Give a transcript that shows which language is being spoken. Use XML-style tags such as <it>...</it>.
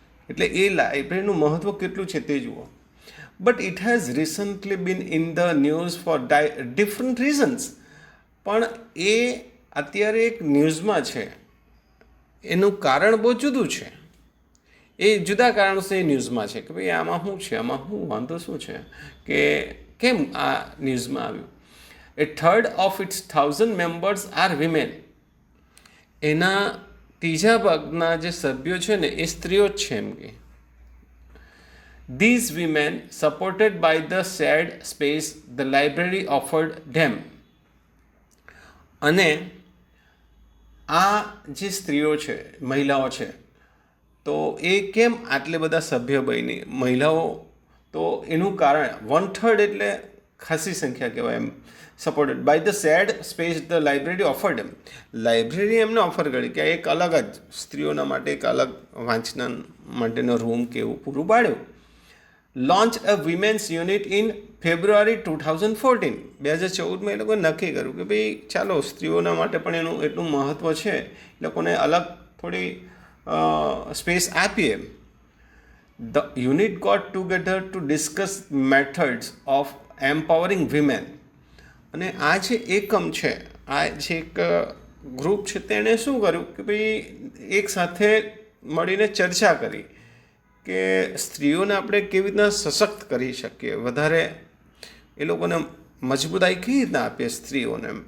<gu>એટલે એ લાઇબ્રેરીનું મહત્ત્વ કેટલું છે તે જુઓ.</gu> <en>But it has recently been in the news for different reasons.</en> <gu>પણ એ અત્યારે એક ન્યૂઝમાં છે. એનું કારણ બહુ જુદું છે. એ જુદા કારણોસર એ ન્યૂઝમાં છે કે ભાઈ આમાં શું છે, આમાં શું વાંધો શું છે, કે કેમ આ ન્યૂઝમાં આવ્યું.</gu> <en>A third of its 1,000 members are women.</en> <gu>એના ત્રીજા ભાગના જે સભ્યો છે ને એ સ્ત્રીઓ જ છે એમ કે.</gu> <en>These women, supported by the shared space the library offered them.</en> <gu>અને આ જે સ્ત્રીઓ છે, મહિલાઓ છે, તો એ કેમ આટલે બધા સભ્ય બની મહિલાઓ? તો એનું કારણ 1/3 એટલે ખાસી સંખ્યા કહેવાય એમ.</gu> <en>Supported by the shared space the library offered એમ.</en> <gu>Library એમને ઓફર કરી કે એક અલગ જ સ્ત્રીઓના માટે એક અલગ વાંચન માટેનો રૂમ કે એવું પૂરું પાડ્યું.</gu> <en>Launch a women's unit in February 2014.</en> <gu>2014માં એ લોકોએ નક્કી કર્યું કે ભાઈ ચાલો સ્ત્રીઓના માટે પણ એનું એટલું મહત્ત્વ છે, એ લોકોને અલગ થોડી સ્પેસ આપીએ.</gu> <en>The unit got together to discuss methods of empowering women.</en> <gu>અને આ જે એકમ છે, આ જે એક ગ્રુપ છે, તેણે શું કર્યું કે ભાઈ એક સાથે મળીને ચર્ચા કરી કે સ્ત્રીઓને આપણે કેવી રીતના સશક્ત કરી શકીએ, વધારે એ લોકોને મજબૂતાઈ કેવી રીતના આપીએ સ્ત્રીઓને.</gu>